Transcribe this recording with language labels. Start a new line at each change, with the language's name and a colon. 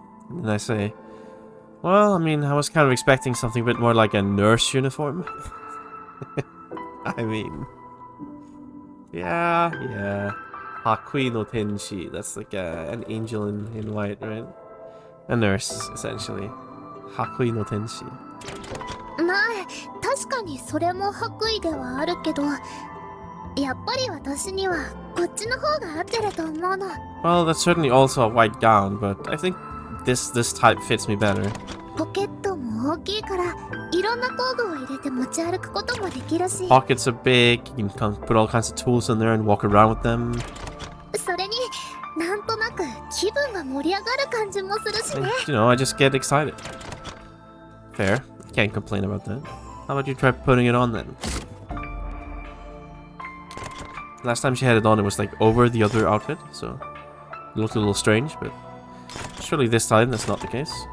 English: And then I say, well, I mean, I was kind of expecting something a bit more like a nurse uniform. I mean, yeah. Hakui no Tenshi. That's like an angel in white, right? A nurse, essentially. Hakui no Tenshi.
Japanese: まあ確かにそれも白衣ではあるけど、やっぱり私にはこっちの方が合ってると思うの。
English: Well, that's certainly also a white gown, but I think this type fits me better.
Japanese: ポケットも大きいからいろんな工具を入れて持ち歩くこともできるし、
English: Pockets are big, you can put all kinds of tools in there and walk around with them.
Japanese: それになんとなく気分が盛り上がる感じもするし
English: And,
Japanese: ね。
English: you know, I just get excited. Fair. Can't complain about that. How about you try putting it on then? Last time she had it on, it was like over the other outfit, so it looked a little strange, but surely this time that's not the case.